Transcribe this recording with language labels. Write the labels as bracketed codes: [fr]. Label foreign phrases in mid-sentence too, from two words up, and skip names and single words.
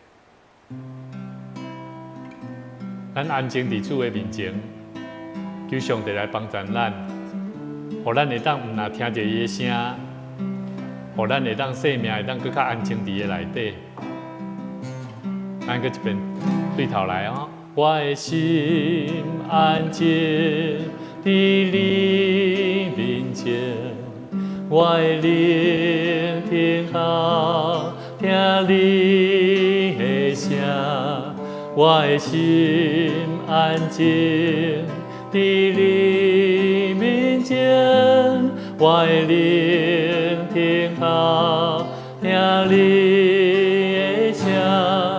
[nan] 咱安静伫主的面前，求上帝来帮助咱，互咱会当唔若听着伊的声，互咱会当生命会当更较安静伫个内底。咱搁一遍对头来哦。我的心安静伫你面前，我的灵听候听你的声。我的心安静伫你面前，我的灵听候听你的声。